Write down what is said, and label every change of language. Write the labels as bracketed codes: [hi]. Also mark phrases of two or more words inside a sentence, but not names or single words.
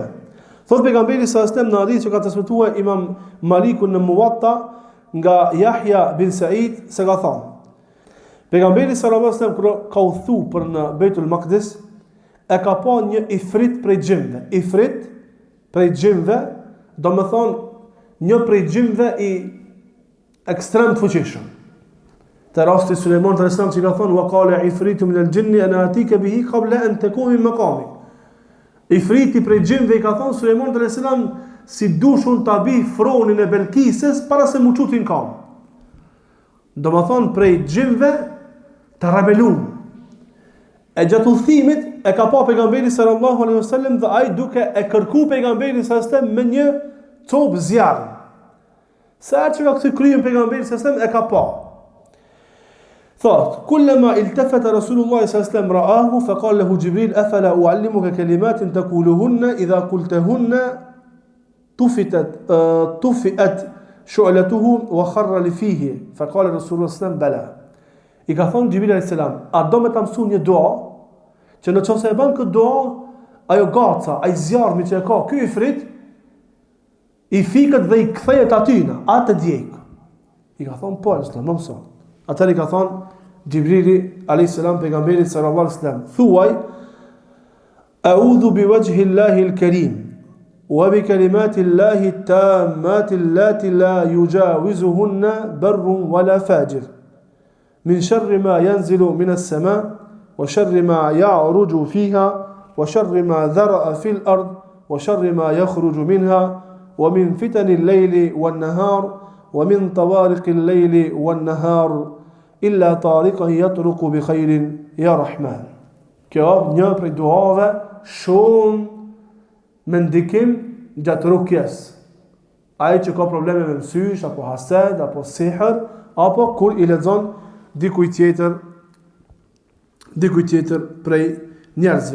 [sq] Thot pejgamberi [ar] صلى الله عليه وسلم [sq] në hadith që ka transmetuar Imam Maliku në Muwatta nga Yahya bin Sa'id se ka thënë: pejgamberi [ar] صلى الله عليه وسلم [sq] ka udhëtu për në Beitul Maqdis, e ka pa një ifrit prej gjinëve. Ifrit prej gjinëve, do më thonë një prej gjinëve i ekstrem të fuqishëm. Te rasti Sulejman [ar] عليه السلام [sq] që ka thonë: [ar] وقال عفريت من الجن أنا آتيك به قبل أن تكون من مقامي. [sq] Ifriti prej gjinëve i ka thonë Sulejman [ar] عليه السلام, [sq] si dushun ta bi fronin e Belkises para se mu çutin kam. Do më thonë prej gjinëve të rebelum. E gjatë udhëtimit e ka pa pejgamberi [ar] صلى الله عليه وسلم [sq] dhe ai duke e kërku pejgamberin [ar] صلى الله عليه وسلم [sq] me një copë zjarri. Sa që ka këtë kryën pejgamberi [ar] صلى الله عليه وسلم [sq] e ka pa. Thot, [ar] كلما التفت رسول الله صلى الله عليه وسلم رآه فقال له جبريل أفلا أعلمك كلمات تقولهن إذا قلتهن طفئت شعلته وخر لفيه. فقال رسول الله صلى الله عليه وسلم بلى. [sq] I ka thonë Jibril [ar] عليه السلام, [sq] a do me ta mësu një dua që në qoftë se e bën këtë dua, ajo gaca, ai zjarmi që e ka ky ifrit i fikët dhe i kthehet atyna, atë djeg. I ka thonë po, s'do më mëson. Atëri ka thonë Jibrili [ar] عليه السلام [sq] pejgamberit [ar] صلى الله عليه وسلم, [sq] thuaj [ar] أعوذ بوجه الله الكريم وبكلمات الله التامات التي لا يجاوزهن بر ولا فاجر من شر ما ينزل من السماء وشر ما يعرج فيها وشر ما ذرأ في الأرض وشر ما يخرج منها ومن فتن الليل والنهار ومن طوارق الليل والنهار إلا طارقا يطرق بخير يا رحمن. [sq] Kjo një prej duave shumë me ndikim gjatë rukjes. Ai që ka probleme me mësysh apo hased apo sihr apo kur i lexon dikuj tjetër prej njerëzve.